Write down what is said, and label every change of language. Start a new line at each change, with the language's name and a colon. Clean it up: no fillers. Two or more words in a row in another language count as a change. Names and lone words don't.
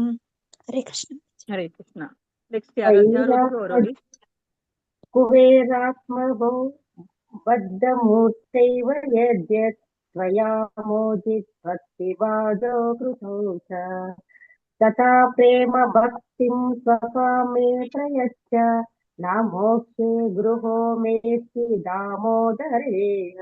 Sanskrit: हरे कृष्ण। ಹರೇ ಕೃಷ್ಣ.
Kannada: ನೆಕ್ಸ್ಟ್ ಯಾರು ಓದಿದ್ರು ಅವ್ರು ಓದಿ.
Sanskrit: कुबेरात्मभो बद्धमूर्तैव यद्यत् त्वया मोदित्वत्तिवादो कृतौ च तथा प्रेम भक्तिं स्वकामे प्रयच्छ नामोक्षे गृहो मेऽस्ति दामोदरेण।